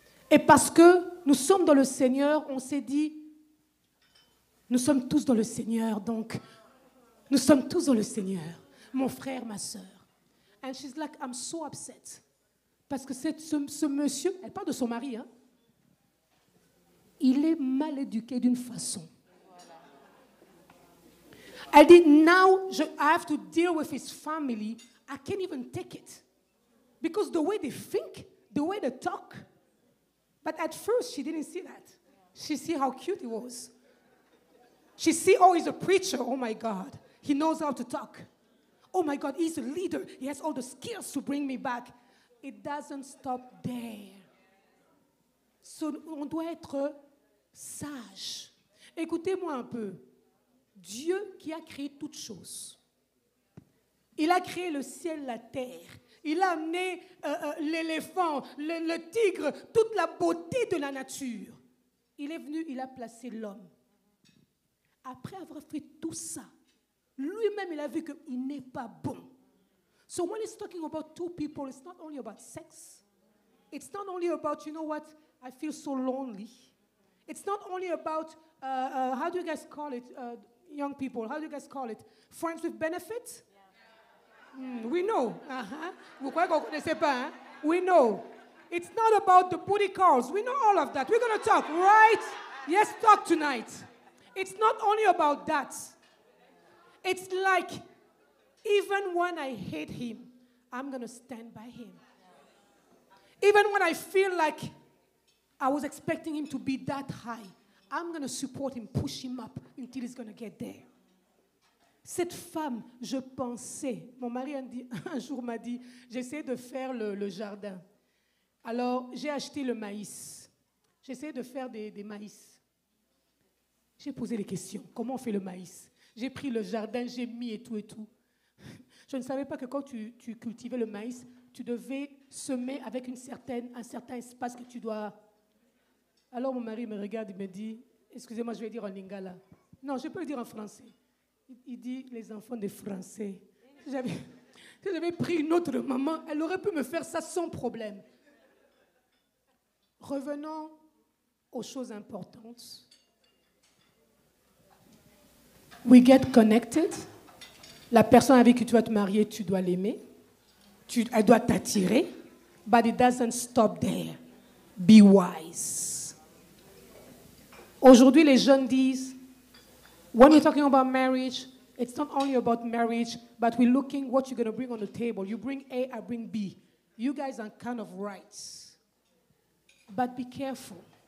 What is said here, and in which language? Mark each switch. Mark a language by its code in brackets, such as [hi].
[fr] Et parce que nous sommes dans le Seigneur, on s'est dit, nous sommes tous dans le Seigneur, donc nous sommes tous dans le Seigneur, mon frère, ma sœur. [en] And she's like, I'm so upset. [fr] Parce que ce monsieur, elle parle de son mari, hein, il est mal éduqué d'une façon. Elle dit, [en] now I have to deal with his family. I can't even take it. Because the way they think, the way they talk. But at first, she didn't see that. She see how cute he was. She see, oh, he's a preacher. Oh, my God. He knows how to talk. Oh, my God, he's a leader. He has all the skills to bring me back. It doesn't stop there. So, [fr] on doit être sage. Écoutez-moi un peu. Dieu qui a créé toutes choses. Il a créé le ciel, la terre. Il a amené l'éléphant, le tigre, toute la beauté de la nature. Il est venu, il a placé l'homme. Après avoir fait tout ça, lui-même, il a vu qu'il n'est pas bon. [en] So when he's talking about two people, it's not only about sex. It's not only about, you know what, I feel so lonely. It's not only about, how do you guys call it, young people, how do you guys call it? Friends with benefits? We know. [fr] Vous croyez qu'on ne connaissait pas, hein? [en] We know. It's not about the booty calls. We know all of that. We're going to talk, right? Yes, talk tonight. It's not only about that. It's like, even when I hate him, I'm going to stand by him. Even when I feel like I was expecting him to be that high, I'm going to support him, push him up until he's going to get there. [fr] Cette femme, je pensais, mon mari un jour m'a dit, j'essaie de faire le jardin. Alors, j'ai acheté le maïs. J'essaie de faire des maïs. J'ai posé des questions. Comment on fait le maïs? J'ai pris le jardin, j'ai mis et tout et tout. Je ne savais pas que quand tu cultivais le maïs, tu devais semer avec un certain espace que tu dois... Alors mon mari me regarde et me dit, excusez-moi, je vais dire en lingala. Non, je peux le dire en français. Il dit, les enfants des Français. Si j'avais pris une autre maman, elle aurait pu me faire ça sans problème. Revenons aux choses importantes. [en] We get connected. [fr] La personne avec qui tu vas te marier, tu dois l'aimer. Elle doit t'attirer. [en] But it doesn't stop there. Be wise. [fr] Aujourd'hui, les jeunes disent, [en] when we're talking about marriage, it's not only about marriage, but we're looking what you're going to bring on the table. You bring A, I bring B. You guys are kind of right. But be careful.